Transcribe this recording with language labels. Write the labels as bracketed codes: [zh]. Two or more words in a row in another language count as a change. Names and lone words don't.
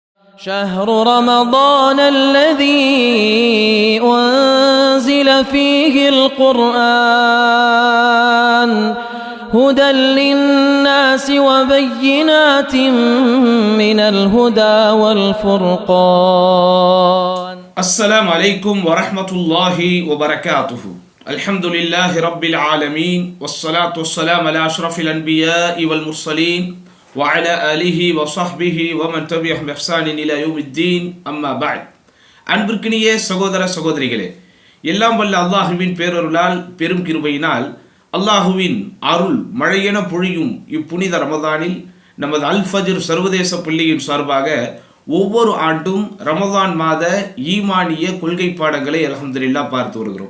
[ar] شهر رمضان الذي أنزل فيه القرآن هدى للناس وبينات من الهدى والفرقان. السلام عليكم ورحمة الله وبركاته. الحمد لله رب العالمين والصلاة والسلام على أشرف الأنبياء والمرسلين وعلى آله وصحبه ومن تبعهم بإحسان إلى يوم الدين أما بعد. [ta] அன்பிற்கினிய சகோதர சகோதரிகளே, எல்லாம் வல்ல அல்லாஹுவின் பேரருளால் பெரும் கிருபையினால் அல்லாஹுவின் அருள் மழையென பொழியும் இப்புனித ரமதானில் நமது அல் ஃபஜ்ர் சர்வதேச பள்ளியின் சார்பாக ஒவ்வொரு ஆண்டும் ரமதான் மாத ஈமானிய கொள்கை பாடங்களை அல்ஹம்துலில்லாஹ் பார்த்து வருகிறோம்.